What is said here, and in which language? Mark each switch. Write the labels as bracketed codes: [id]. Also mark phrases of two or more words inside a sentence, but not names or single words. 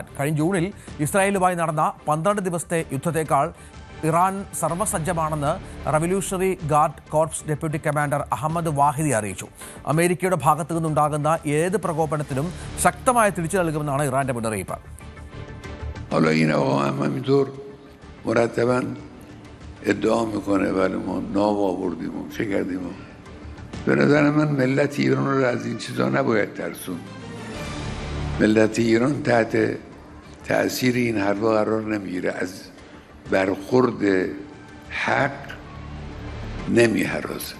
[ml] കഴിഞ്ഞ ജൂണിൽ ഇസ്രായേലുമായി നടന്ന 12 ദിവസത്തെ യുദ്ധത്തേക്കാൾ ഇറാൻ സർവ്വസജ്ജമാണെന്ന് റവല്യൂഷണറി ഗാർഡ് കോർപ്സ് ഡെപ്യൂട്ടി കമാൻഡർ അഹമ്മദ് വാഹിദി അറിയിച്ചു. അമേരിക്കയുടെ ഭാഗത്തു നിന്നുണ്ടാകുന്ന ഏത് പ്രകോപനത്തിനും ശക്തമായ തിരിച്ചു നൽകുമെന്നാണ് ഇറാന്റെ മുന്നറിയിപ്പ്. [fa] ادعا میکنه ولی ما نام آوردیم و چه کردیم. به نظر من ملت ایران رو از این چیزا نباید ترسون. ملت ایران تحت تأثیر این حرفا قرار نمیگیره، از برخورد حق نمیهراسه.